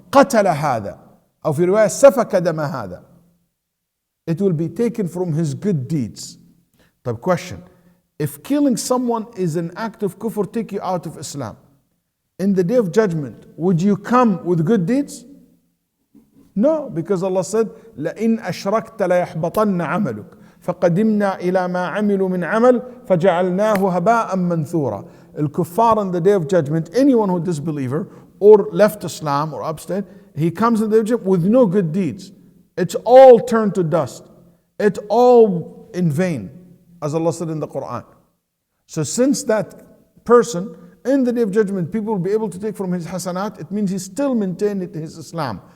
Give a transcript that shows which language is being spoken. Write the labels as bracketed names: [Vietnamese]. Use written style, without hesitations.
[Arabic] قتل هذا. أو في رواية سفك دم هذا. [English] It will be taken from his good deeds. The question, if killing someone is an act of kufr, take you out of Islam, in the Day of Judgment, would you come with good deeds? No, because Allah said, [Arabic] لَإِنْ أَشْرَكْتَ لَيَحْبَطَنَّ عَمَلُكَ فَقَدِمْنَا إِلَى مَا عَمِلُوا مِنْ عَمَلٍ فَجَعَلْنَاهُ هَبَاءً مَنْثُورًا. [English] Al-Kuffar on the Day of Judgment, anyone who is disbeliever or left Islam or abstain, he comes in the Day of Judgment with no good deeds. It's all turned to dust. It's all in vain, as Allah said in the Quran. So since that person, in the Day of Judgment, people will be able to take from his hasanat, it means he still maintained his Islam.